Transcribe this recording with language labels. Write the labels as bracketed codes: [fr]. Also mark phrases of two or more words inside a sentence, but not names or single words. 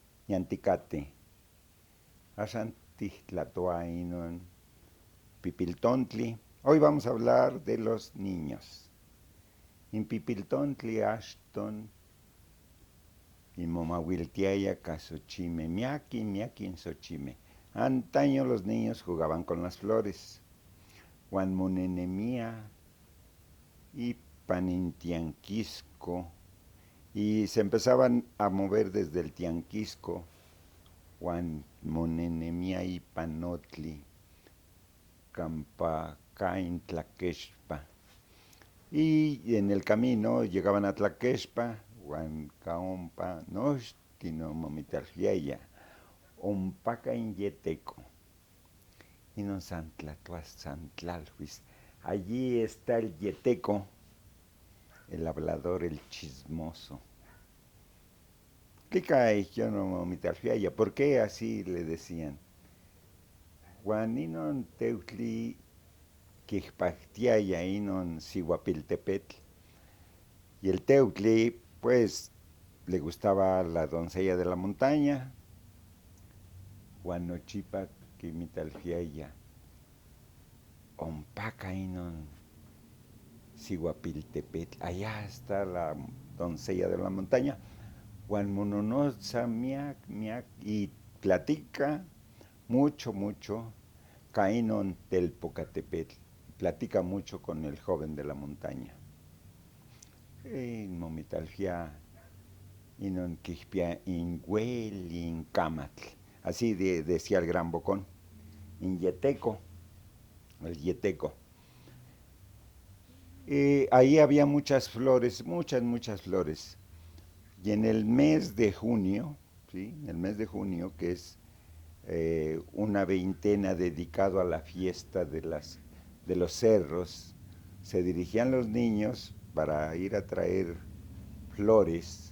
[nah] Ñanticate, axan tihtlatoa inon pipiltontli. [es] Hoy vamos a hablar de los niños. [nah] In pipiltontli axton inmomauiltiaya ka xochimeh, miaquin xochimeh. [es] Antaño los niños jugaban con las flores. [nah] Uan monenemia ipan in tianquisco [es] y se empezaban a mover desde el tianquisco. [nah] Uan monenemia ipan otli campa cain Tlaquexpa. [es] Y en el camino llegaban a Tlaquexpa, [nah] uan caompa nochtin omomitalviaya, ompaka in Yeteco. [es] Inon San Tlatlalhuis. Allí está el Yeteco, el hablador, el chismoso. [nah] Tlica yo no momitalviaya, [es] ¿por qué así le decían? [nah] Uan inon teutli quihpactiaya inon Sihuapiltepetl. [es] Y el teutli, pues, le gustaba la doncella de la montaña. [nah] Uan nochipa quimitalviaya. Ompaka inon Sihuapiltepetl. [es] Allá está la doncella de la montaña. [nah] Uan mononotza miac, [es] y platica mucho, [nah] Cainon Telpocatepetl. [es] Platica mucho con el joven de la montaña. [nah] Momitalfia inon quihpia inhuel incamatl. [es] Así decía el gran Bocón. In Yeteco, el Yeteco. Ahí había muchas flores, muchas flores. Y en el mes de junio, ¿sí? En el mes de junio, que es una veintena dedicado a la fiesta de los cerros, se dirigían los niños para ir a traer flores.